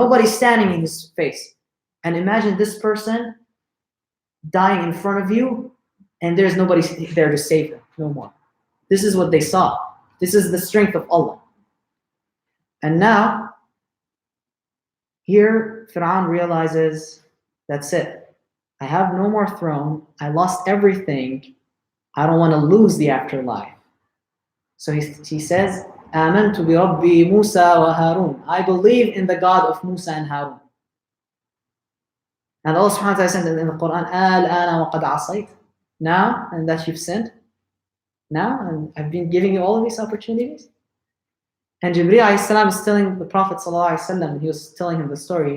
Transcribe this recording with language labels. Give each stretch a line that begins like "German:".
English: Nobody's standing in his face. And imagine this person dying in front of you, and there's nobody there to save him, no more. This is what they saw. This is the strength of Allah. And now, here, Fir'aun realizes, that's it. I have no more throne. I lost everything. I don't want to lose the afterlife.
Arabic: So he says, آمنت برب موسى وهارون.
English: I believe in the God of Musa and Harun. And Allah subhanahu wa ta'ala said in the Quran,
Arabic: الآن وقد عصيت.
English: Now, and that you've sinned. Now, and I've been giving you all of these opportunities. And Jibreel alayhi salam is telling the Prophet sallallahu alayhi wasallam, and he was telling him the story.